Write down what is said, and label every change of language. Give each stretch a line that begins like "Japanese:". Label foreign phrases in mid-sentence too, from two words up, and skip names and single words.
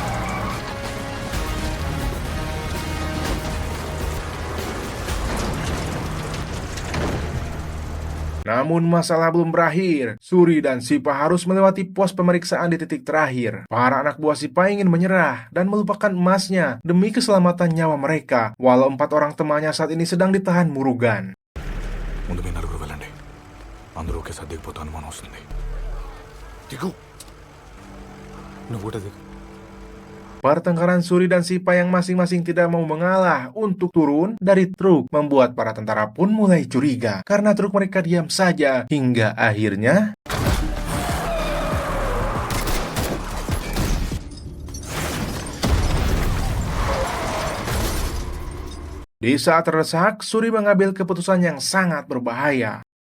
Indonesian: Namun masalah belum berakhir. Suri dan Sipa harus melewati pos pemeriksaan di titik terakhir. Para anak buah Sipa ingin menyerah dan melupakan emasnya demi keselamatan nyawa mereka, walau 4 orang temannya saat ini sedang ditahan Murugan.
Telugu: ముందు మీ నలుగురు వెళ్ళండి. అందరూ ఒకేసారి దిగిపోతా అనుమానం వస్తుంది. దిగు. నువ్వు కూడా దిగు.
Indonesian: Pertengkaran Suri dan Sipa yang masing-masing tidak mau mengalah untuk turun dari truk membuat para tentara pun mulai curiga karena truk mereka diam saja hingga akhirnya di saat terdesak, Suri mengambil keputusan yang sangat berbahaya.